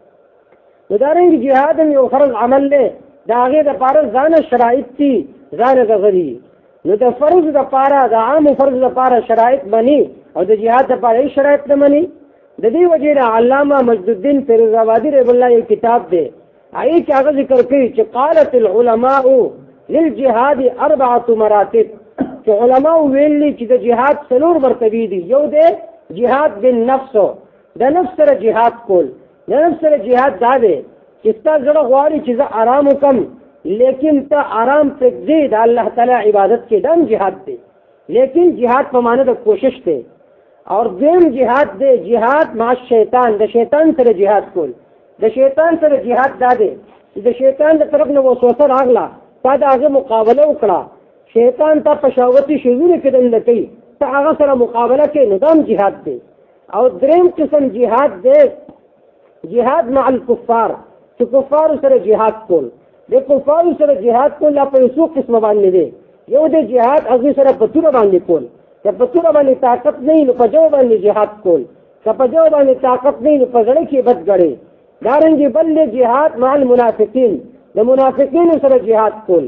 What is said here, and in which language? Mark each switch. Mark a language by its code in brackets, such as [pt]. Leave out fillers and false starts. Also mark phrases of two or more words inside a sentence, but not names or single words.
[ps] دارنګي جهاد یو فرض عمل دی داغه لپاره ځانه شرایط دي ځانه غوړي. نو د فرض د پاره د عام فرض د پاره شرایط بني او د جهاد د پاره شرایط نه بني. د دې وجې د علامه مجد الدین فیروز آبادي [ar] رحمه الله [ps] یو کتاب دی، هغه کې هغه ذکر کوي چې [ar] قالت العلماء للجهاد 4 مراتب، [ps] چې علماء ویلي چې د جهاد 4 مرتبه دي. یو دی [ar] جهاد بالنفس، [ps] د نفس سره جهاد کول. د نفس سره جهاد دا دی چې ستا زړه غواړي چې زه آرام وکم، لیکن ته آرام پرېږدې د الله تعالی عبادت کې، دم جهاد دی. لیکن جهاد په معنی د کوشش دی. اور دویم جهاد دی [ar] جهاد مع شیطان، [ps] د شیطان سره جهاد کول. د شیطان سره جهاد دا دی چې د شیطان د طرف نه وسوسه راغله، تا د هغه مقابله وکړه، شیطان ته په شهوتي شیزونه کې دننه کوي، ته هغه سره مقابله کوې، نو دا جهاد دی. او دریم قسم جهاد دی [ar] جهاد مع الكفار، [ps] چې کفارو سره جهاد کول. د کفارو سره جهاد کول لا په څو قسمه باندې دی. یو د جهاد هغه سره په توره باندې کول، که په توره باندې طاقت نه وي نو په جو باندې جهاد کول، که په جو باندې طاقت نه وي نو په زړه کې بد ګڼي. دارنګې بل [ar] جهاد مع المنافقین، [ps] د منافقینو سره جهاد کول.